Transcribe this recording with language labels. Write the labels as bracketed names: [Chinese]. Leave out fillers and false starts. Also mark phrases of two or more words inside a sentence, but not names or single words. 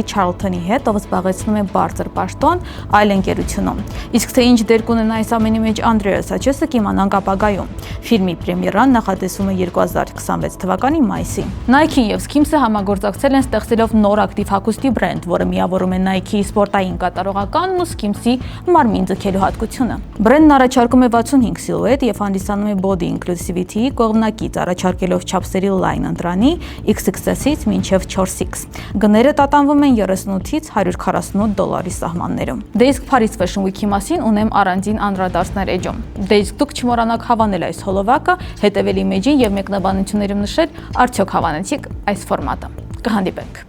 [Armenian] Չարլթոնի հետ, ով զբաղեցնում է բարձր պաշտոն այլ ընկերությունում։ Իսկ թե ինչ դեր կունենա այս ամենի մեջ Անդրեա Սաչեսը կիմանանք ապագայում։ Ֆիլմի պրեմիերան նախատեսվում է 2026 թվականի մայիսին։ Nike-ն եւ Skims-ը համագործակցել են ստեղծելով նոր ակտիվ հագուստի բրենդ, որը միավորում է Nike-ի սպորտային կատարողականն ու Skims-ի մարմին ձգելու հատկությունը։ Բրենդն առաջարկում է 65 սիլուետ եւ հանդիսանում է [English] body inclusivity- [Armenian] ի կողմնակից, առաջարկելով չափսերի լայն ընտրանի XXS-ից մինչև 4X։ Գները տատանվում են 38-ից $148 սահմաններում։ Դե իսկ Paris Fashion Week-ի մասին ունեմ առանձին անդրադարձներ էջում։ Դե իսկ դուք չմոռանաք հավանել այս հոլովակը, հետևել իմեջին եւ մեկնաբանություններում նշել արդյոք հավանեցիք այս ֆորմատը։ Կհանդիպենք։